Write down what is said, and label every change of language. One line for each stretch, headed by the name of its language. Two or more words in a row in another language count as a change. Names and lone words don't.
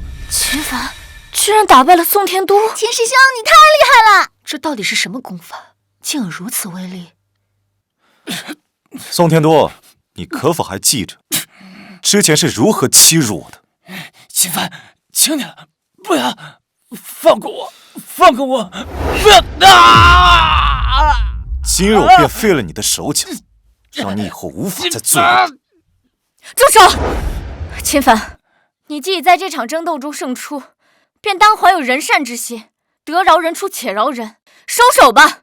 Chinese: 秦凡居然打败了宋天都！秦师兄，你太厉害了！这到底是什么功法，竟有如此威力？宋天都，你可否還記着之前是如何欺辱我的？秦凡，求你了，不要放過我，放過我！不要啊！今日我便廢了你的手腳，讓你以後無法再罪惡。住手！秦凡，你既已在這場爭鬥中勝出，便當懷有仁善之心，得饒人處且饒人，收手吧。